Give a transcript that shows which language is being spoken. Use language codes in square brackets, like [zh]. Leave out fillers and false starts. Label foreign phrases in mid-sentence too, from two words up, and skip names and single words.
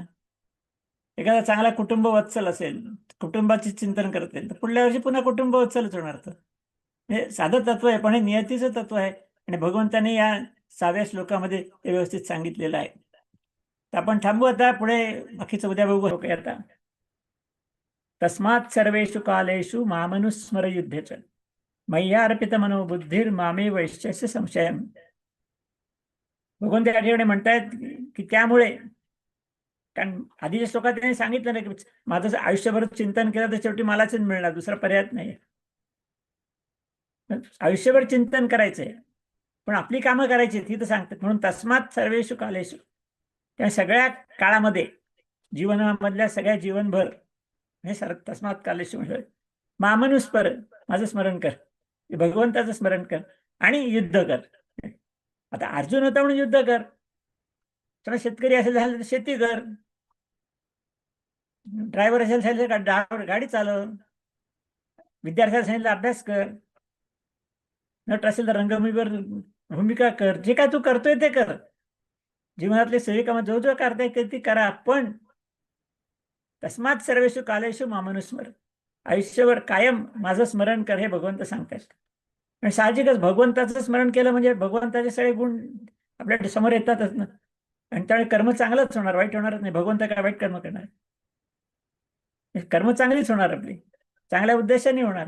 [mr] एखादा चांगला कुटुंब वत्सल असेल, कुटुंबाचे चिंतन करता तर पुढल्या वर्षी पुन्हा कुटुंब वत्सलच होणार. तर हे साधं तत्व आहे पण हे नियतीचं तत्व आहे. आणि भगवंताने या 6व्या श्लोकामध्ये ते व्यवस्थित सांगितलेलं आहे. तर आपण थांबू आता. पुढे बाकीचं उद्या बघू. [sa] आता तस्मात् सर्वेषु कालेषु मामनुस्मर युद्धेच मय्यार्पित मनोबुद्धिर मामे वैश्यस्य संशयम. [mr] भगवंत या ठिकाणी म्हणतायत की त्यामुळे, कारण आधीच्या श्लोकात त्यांनी सांगितलं ना की माझं आयुष्यभर चिंतन केलं तर शेवटी मलाच मिळणार, दुसरा पर्याय नाही. आयुष्यभर चिंतन करायचंय पण आपली कामं करायची ती तर सांगतात. [sa] म्हणून तस्मात सर्वेषु कालेषु, [mr] त्या सगळ्या काळामध्ये जीवनामधल्या सगळ्या जीवनभर हे [sa] तस्मात कालेषु [mr] म्हणजे मामनुस्मर, माझं स्मरण कर, भगवंताचं स्मरण कर आणि युद्ध कर. आता अर्जुन होता म्हणून युद्ध कर. शेतकरी असेल झालं तर शेती कर. ड्रायव्हर असेल सांगितलं गाडी चालव. विद्यार्थ्याला सांगितलं अभ्यास कर. नट असेल तर रंगभूमीवर भूमिका कर. जे काय तू करतोय ते कर. जीवनातले सगळे कामं जो जो करताय ते करा. [sa] पण तस्मात सर्वेषु कालेषु मामनुस्मर, [mr] आयुष्यभर कायम माझं स्मरण कर हे भगवंत सांगतात. आणि साहजिकच भगवंताचं स्मरण केलं म्हणजे भगवंताचे सगळे गुण आपल्या समोर येतातच ना. आणि त्यामुळे कर्म चांगलंच होणार, वाईट होणारच नाही. भगवंत काय वाईट कर्म करणार. कर्म चांगलीच होणार, आपली चांगल्या उद्देशाने होणार आहे.